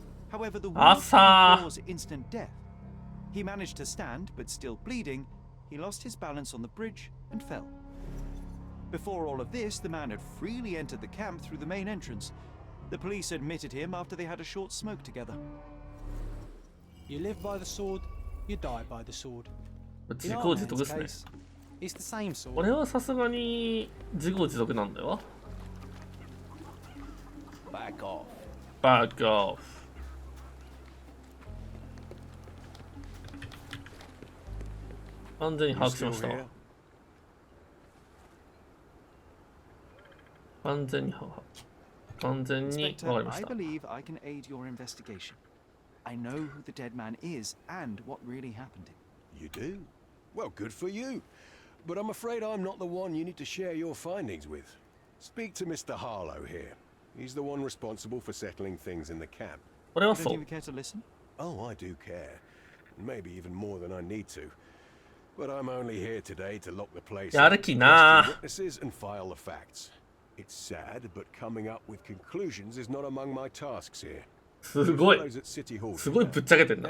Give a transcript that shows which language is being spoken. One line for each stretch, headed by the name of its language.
English: However, the wound didn't cause instant death. He managed to stand, but still bleeding, he lost his balance on the bridge and fell. Before all of this, the man had freely entered the camp through the main entrance. The police admitted him after they had a short smoke together. You live by the sword, you die by the sword.
Japanese: 自業自得ですね。
English: It's the same sword.
Japanese: これはさすがに自業自得なんだよ。
English: Back off. Back off.
Japanese: 完全に把握しましたわ。完全にわかりました。
English: I believe I can aid your investigation. I know who the dead man is and what really happened to him. You do? Well, good for you. But I'm afraid I'm not the one you need to share your findings with. Speak to Mr. Harlow here. He's the one responsible for settling things in the camp. Don't you care to listen? Oh, I do care. Maybe even more than I need to. But I'm only here today to lock the place up, question witnesses and file the facts. It's sad, but coming up with conclusions is not among my tasks here.
Japanese: すごいぶっちゃけてんな。